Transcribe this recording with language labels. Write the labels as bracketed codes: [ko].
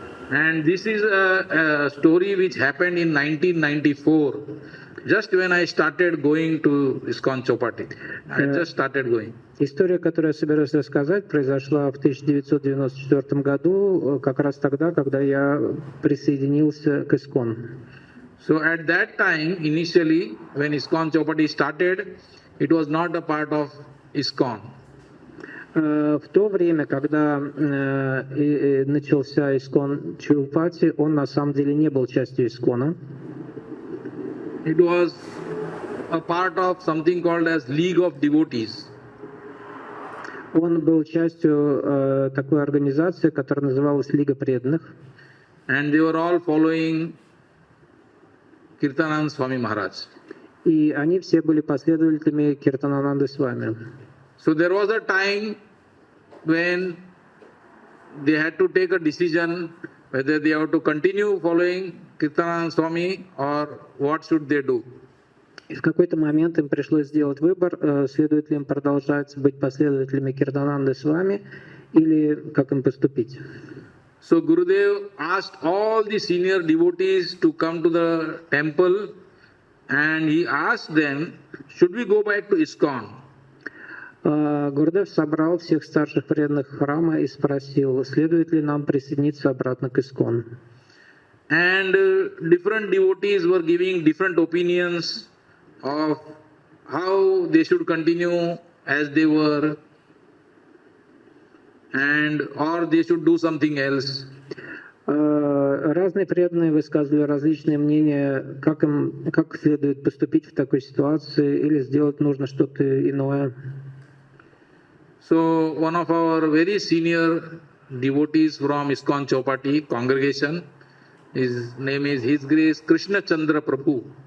[en] And this is a story which happened in 1994, just when I started going to ISKCON Chowpatty. I just started going. [ru] История, которую я собираюсь рассказать, произошла в 1994 году, как раз тогда, когда я присоединился к ISKCON. [en] So at that time, initially, when ISKCON Chowpatty started, it was not a part of ISKCON. [ru] В то время, когда начался искон Чоупати, он на самом деле не был частью искона. [en] It was a part of something called as League of Devotees. [ru] Он был частью такой организации, которая называлась Лига преданных. [en] And they were all following Kirtanand Swami Maharaj. [ru] И они все были последователями Киртанананды Свами. [en] So there was a time when they had to take a decision whether they have to continue following Kirtanand Swami or what should they do. [ru] И в какой-то момент им пришлось сделать выбор, следует ли им продолжать быть последователями Киртананды Свами или как им поступить. [en] So Gurudev asked all the senior devotees to come to the temple and he asked them, should we go back to ISKCON? [ru] Гурудев собрал всех старших преданных храма и спросил, следует ли нам присоединиться обратно к ISKCON. [en] And different devotees were giving different opinions of how they should continue as they were and or they should do something else. [ru] Разные преданные высказывали различные мнения, как следует поступить в такой ситуации или сделать нужно что-то иное. [en] So one of our very senior devotees from ISKCON Chopati congregation, his name is His Grace Krishna Chandra Prabhu.